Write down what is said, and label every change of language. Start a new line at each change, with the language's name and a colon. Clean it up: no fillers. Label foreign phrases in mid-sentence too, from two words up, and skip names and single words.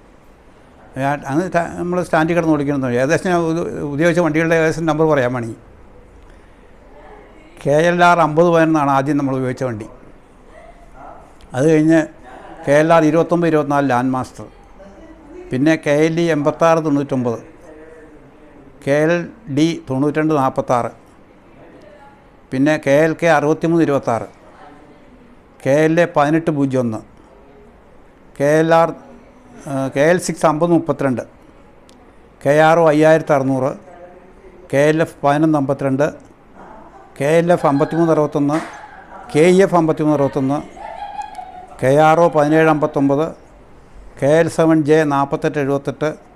Malayalam: അന്ന് നമ്മൾ സ്റ്റാൻഡിൽ കിടന്ന് ഓടിക്കണം. ഏകദേശം ഞാൻ ഉപയോഗിച്ച വണ്ടികളുടെ ഏകദേശം നമ്പർ പറയാൻ വേണമെങ്കിൽ KLR 5011 ആദ്യം നമ്മൾ ഉപയോഗിച്ച വണ്ടി. അത് കഴിഞ്ഞ് KLR 2924 ലാൻഡ്മാസ്റ്റർ, പിന്നെ KLD 8699, KLD 9246, പിന്നെ KLK 6326, KLA 1801, KL6 5032, KRO 5600, KLF 1152, KLF 5361, KEF 5361, KRO 1759, KL7J 4878,